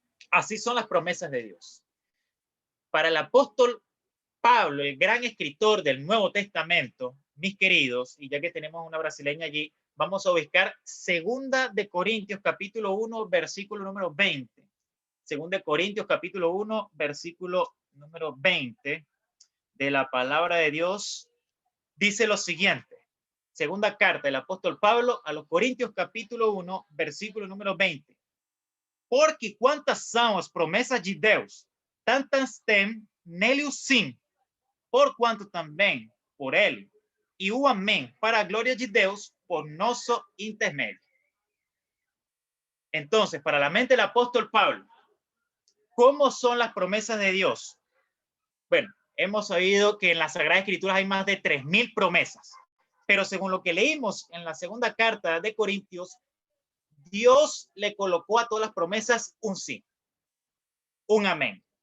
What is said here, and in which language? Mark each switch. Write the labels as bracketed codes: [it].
[es] Así son las promesas de Dios. Para el apóstol Pablo, el gran escritor del Nuevo Testamento, mis queridos, y ya que tenemos una brasileña allí, vamos a buscar Segunda de Corintios, capítulo 1, versículo número 20. Segunda de Corintios, capítulo 1, versículo número 20 de la palabra de Dios, dice lo siguiente. Segunda carta del apóstol Pablo a los Corintios, capítulo 1, versículo número 20. [pt] Porque quantas são as promessas de Deus, tantas tem nele o sim, por quanto também por ele, e o amém, para a glória de Deus, por nosso intermédio. [es] Entonces, para la mente del apóstol Pablo, ¿cómo son las promesas de Dios? Bueno, hemos oído que en las Sagradas Escrituras hay más de 3,000 promesas, pero según lo que leímos en la segunda carta de Corintios, Dios le colocó a todas las promesas un sí, un amén.